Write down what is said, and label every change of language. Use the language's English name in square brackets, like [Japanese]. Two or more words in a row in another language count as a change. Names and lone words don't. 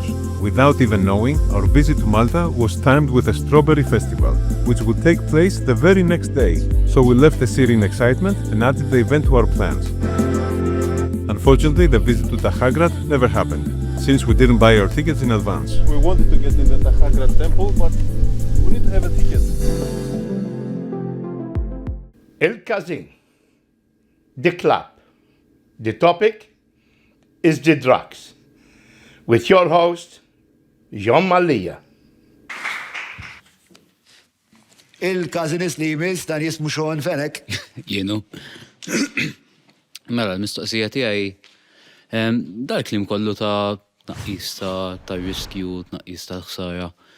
[English] Without even knowing, our visit to Malta was timed with a strawberry festival, which would take place the very next day, so we left the city in excitement and added the event to our plans. Unfortunately, the visit to Tahagrat never happened, since we didn't buy our tickets in advance. We wanted to get in the Tahagrat temple, but we need to have a ticket. IL-KAZIN, the club. The topic is the drugs. With your host, MALLIA. [Maltese] Il-KAZIN li jmiss dan jismu Sean Fenek. Jienu. Mela, l-mistoqsija tiegħi dal-klim kollu ta' tnaqqis ta' riskju, tnaqqis ta' ħsara.